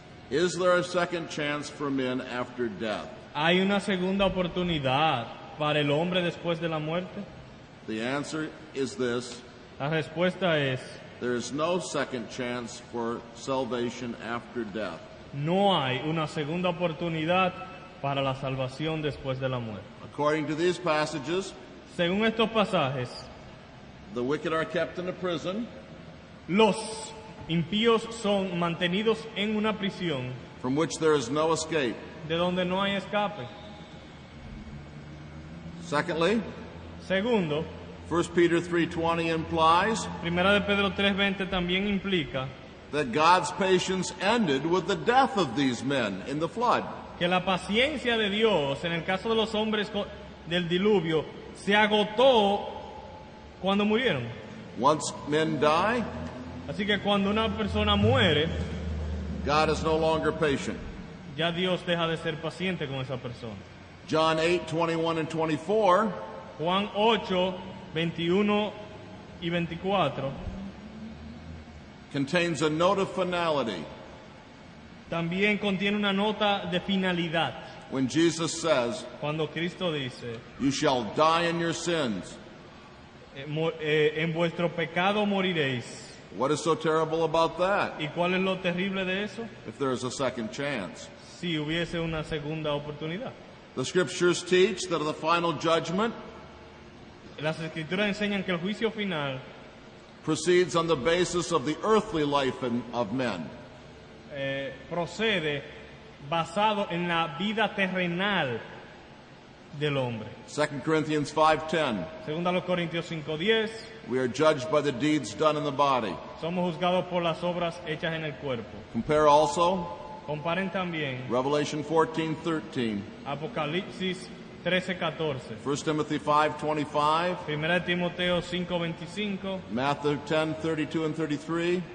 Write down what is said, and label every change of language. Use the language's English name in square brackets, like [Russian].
[English] Is there a second chance for men after death? [Spanish] ¿Hay una segunda oportunidad para el hombre después de la muerte? [English] The answer is this: [Spanish] La respuesta es, [English] there is no second chance for salvation after death. [Spanish] no hay una segunda oportunidad para la salvación después de la muerte. [English] According to these passages, [Spanish] Según estos pasajes, [English] the wicked are kept in a prison [Spanish] los impíos son mantenidos en una prisión [English] from which there is no escape. [Spanish] de donde no hay escape. [English] Secondly, [Spanish] Segundo, [English] 1 Peter 3:20 implies [Spanish] Primera de Pedro 3:20 también implica [English] that God's patience ended with the death of these men in the flood. [Spanish] que la paciencia de Dios en el caso de los hombres del diluvio se agotó cuando murieron. [English] Once men die, [Spanish] Así que cuando una persona muere, [English] God is no longer patient. [Spanish] ya Dios deja de ser paciente con esa persona. [English] John 8:21 and 24 [Spanish] Juan 8, 21 y 24 [English] contains a note of finality [Spanish] también contiene una nota de finalidad. [English] when Jesus says, [Spanish] Cuando Cristo dice, [English] "You shall die in your sins." [Spanish] en vuestro pecado moriréis. [English] What is so terrible about that? [Spanish] ¿Y cuál es lo terrible de eso? [English] If there is a second chance. [Spanish] Si hubiese una segunda oportunidad. [English] The scriptures teach that the final judgment [Spanish] Las escrituras enseñan que el juicio final [English] proceeds on the basis of the earthly life of men. [Spanish] procede basado en la vida terrenal del hombre. [English] 2 Corinthians 5:10. [Spanish] Segunda a los Corintios 5:10, [English] We are judged by the deeds done in the body. [Spanish] somos juzgados por las obras hechas en el cuerpo. [English] Compare also [Spanish] Comparen también [English] Revelation 14:13, [Spanish] Apocalipsis 13:14, [English] 1 Timothy 5:25, [Spanish] Primera de Timoteo 5:25, [English] Matthew 10:32 and 33,